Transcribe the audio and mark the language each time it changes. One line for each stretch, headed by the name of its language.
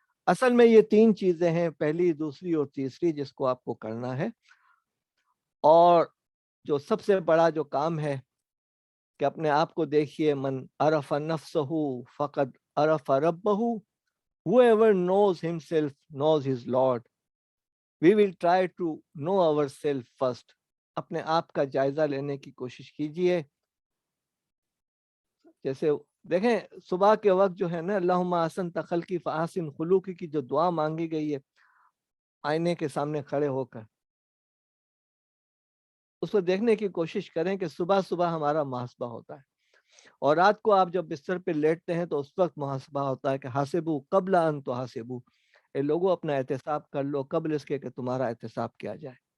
Urdu: اصل میں یہ 3 چیزیں ہیں, پہلی, دوسری اور تیسری, جس کو آپ کو کرنا ہے. اور جو سب سے بڑا جو کام ہے کہ اپنے آپ کو دیکھیے,
Arabic: من عرف نفسہ فقد عرف ربہ,
English: whoever knows himself knows his Lord. We will try to know ourselves first.
Urdu: اپنے آپ کا جائزہ لینے کی کوشش کیجئے. جیسے دیکھیں, صبح کے وقت جو ہے نا,
Arabic: اللہم احسن تخلقی فاحسن خلوقی
Urdu: کی جو دعا مانگی گئی ہے, آئینے کے سامنے کھڑے ہو کر اس کو دیکھنے کی کوشش کریں کہ صبح صبح ہمارا محاسبہ ہوتا ہے, اور رات کو آپ جب بستر پہ لیٹتے ہیں تو اس وقت محاسبہ ہوتا ہے کہ
Arabic: حاسبو قبل ان تحاسبو,
Urdu: اے لوگوں اپنا احتساب کر لو قبل اس کے کہ تمہارا احتساب کیا جائے.